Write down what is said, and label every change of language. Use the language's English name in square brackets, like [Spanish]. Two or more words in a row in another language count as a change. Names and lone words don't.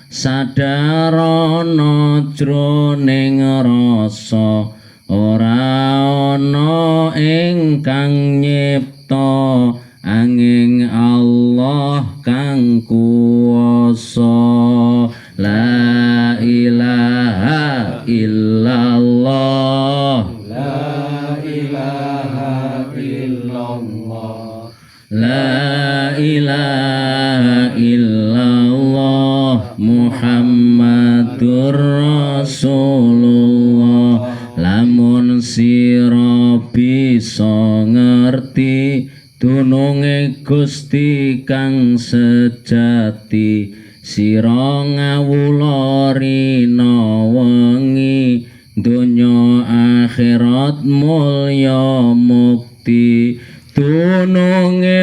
[Javanese] sadarana jroning rasa ora ana ingkang nyipta angin Allah kang kuwasa [Arabic] لا إله إلا الله لا إله إلا الله لا إله إلا الله محمد رسول الله [Javanese] lamun sira bisa ngerti dununge Gusti kang sejati sira ngawula rina wengi donya akhirat mulya mukti dununge